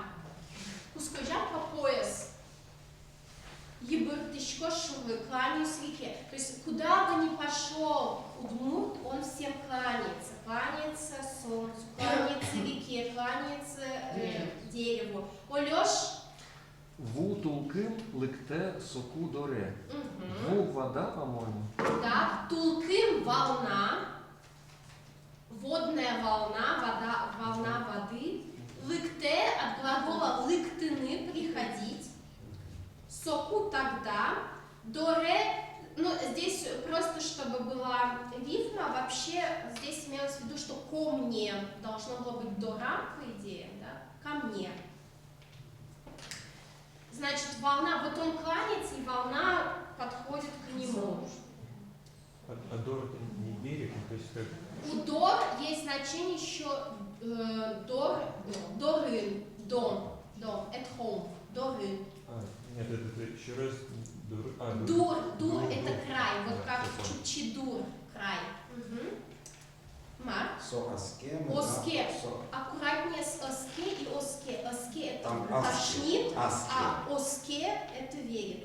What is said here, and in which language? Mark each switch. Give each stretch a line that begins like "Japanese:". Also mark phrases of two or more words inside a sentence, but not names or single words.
Russian: Кускожам по пояс.
Udmurt: Ебыртышко шуры,
Russian: кланяюсь реке. То есть куда бы ни пошел удмурт, он всем кланяется. Кланяется солнцу, кланяется реке, кланяется дереву. Олёш?
Udmurt: Ву тулкым лыкте соку доре.
Russian: Ву вода, по-моему. Да, тулкым волна, водная волна, вода, волна воды. Лыкте от глагола лыктыны, приходить. Соку тогда. Доре, ну здесь просто чтобы была рифма, вообще здесь имелось в виду, что ко мне должно было быть дора, по идее, да, ко мне. Значит, волна, вот он кланяется, и волна подходит к нему. А дор это не берег, то есть как... У дор есть значение еще дорын, дом,
English: at home,
Russian: дорын. Нет, это еще раз дур. Дур это край, вот как Чучидур, край. Марк? Оске. Аккуратнее с оске и оске. Оске это тошнит, а оске это верит.